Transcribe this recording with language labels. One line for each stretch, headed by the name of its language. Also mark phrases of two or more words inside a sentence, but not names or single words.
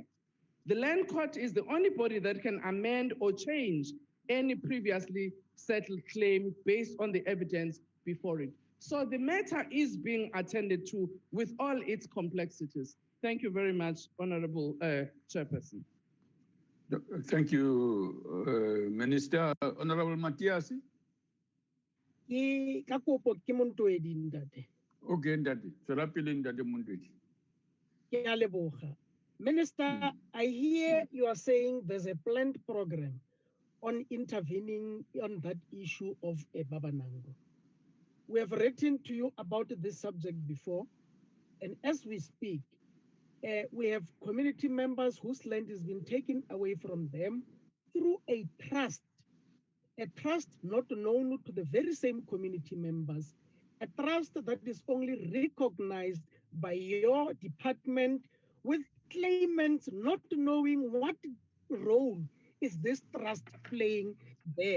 English: The Land Court is the only body that can amend or change any previously settled claim based on the evidence before it. So the matter is being attended to with all its complexities. Thank you very much, Honorable Chairperson. Thank you, Minister. Honorable Matias.
Tswana: Ke ka kopo ke Montwedi ntate.
English: Okay, ntate.
Tswana: Tswela pele ntate Montwedi. Ke a leboga.
English: Minister, I hear you are saying there's a planned program on intervening on that issue of Babanango. We have written to you about this subject before, and as we speak, we have community members whose land has been taken away from them through a trust not known to the very same community members, a trust that is only recognized by your department, with claimants not knowing what role is this trust playing there.